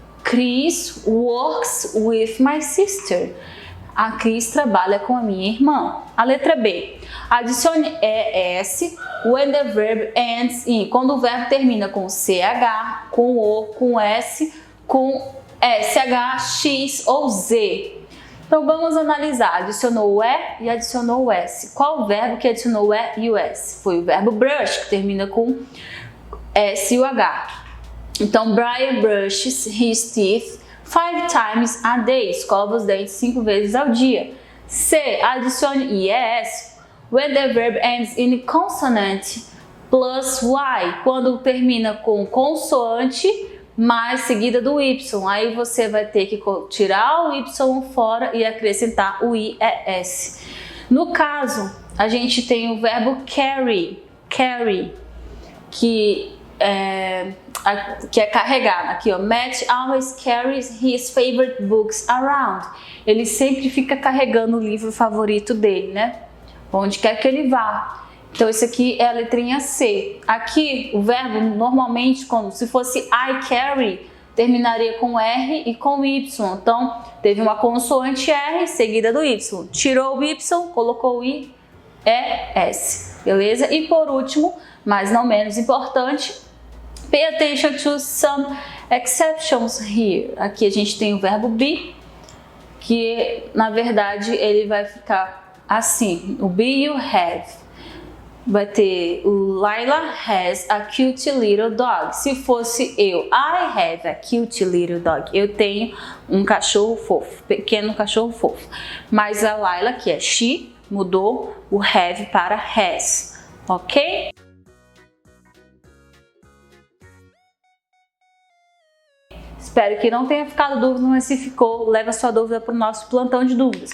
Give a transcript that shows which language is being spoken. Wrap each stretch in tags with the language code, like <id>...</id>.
<en>Chris works with my sister.</en> <pt>A Cris trabalha com a minha irmã. A letra B. Adicione</pt> <en>ES when the verb ends in.</en> <pt>Quando o verbo termina com CH, com O, com S, com SH, X ou Z. Então vamos analisar. Adicionou o E e adicionou o S. Qual o verbo que adicionou o E e o S? Foi o verbo brush, que termina com S e o H.</pt> <en>Então, Brian brushes his teeth 5 times a day.</en> <pt>Escova os dentes 5 vezes ao dia. C. Adicione ES</pt> <en>when the verb ends in consonant plus Y.</en> <pt>Quando termina com consoante mais seguida do Y. Aí você vai ter que tirar o Y fora e acrescentar o IES. No caso, a gente tem o verbo carry, que é carregar.</pt> <en>Aqui, ó, Matt always carries his favorite books around.</en> <pt>Ele sempre fica carregando o livro favorito dele, né? Onde quer que ele vá. Então, esse aqui é a letrinha C. Aqui, o verbo, normalmente, se fosse</pt> <en>I carry,</en> <pt>terminaria com R e com Y. Então, teve uma consoante R seguida do Y. Tirou o Y, colocou o I, S. Beleza? E por último, mas não menos importante,</pt> <en>pay attention to some exceptions here.</en> <pt>Aqui a gente tem o verbo be, que na verdade ele vai ficar assim. O be you have. Vai ter o</pt> <en>Laila has a cute little dog.</en> <pt>Se fosse eu,</pt> <en>I have a cute little dog.</en> <pt>Eu tenho um cachorro fofo, pequeno cachorro fofo. Mas a Laila, que é she, mudou o have para has, ok? Espero que não tenha ficado dúvida, mas se ficou, leva sua dúvida para o nosso plantão de dúvidas.</pt>